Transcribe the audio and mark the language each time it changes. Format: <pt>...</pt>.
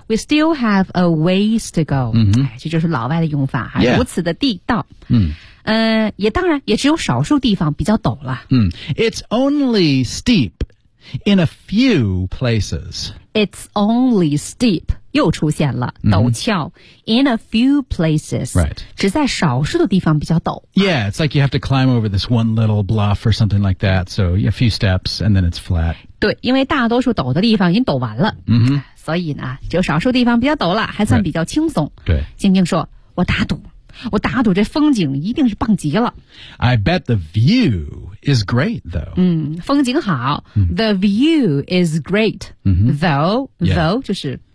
<en>we still have a ways to go、</en> <zh>这就是老外的用法、如此的地道、也当然也只有少数地方比较陡了、</zh> <en>It's only steep in a few places. It's only steep.</en> <zh>又出现了陡峭、</zh> <en>in a few places、 right. 只在少数的地方比较陡。 Yeah, it's like you have to climb over this one little bluff or something like that. So a few steps and then it's flat.</en> <zh>对，因为大多数陡的地方已经陡完了、所以呢只有少数地方比较陡了还算比较轻松、</zh> <en>right. 对，</en> <zh>静静说，我打赌，我打赌这风景一定是棒极了。</zh> <en>I bet the view is great though、</en> <zh>风景好、</zh> <en>The view is great、though、though</en> <zh>就是</zh>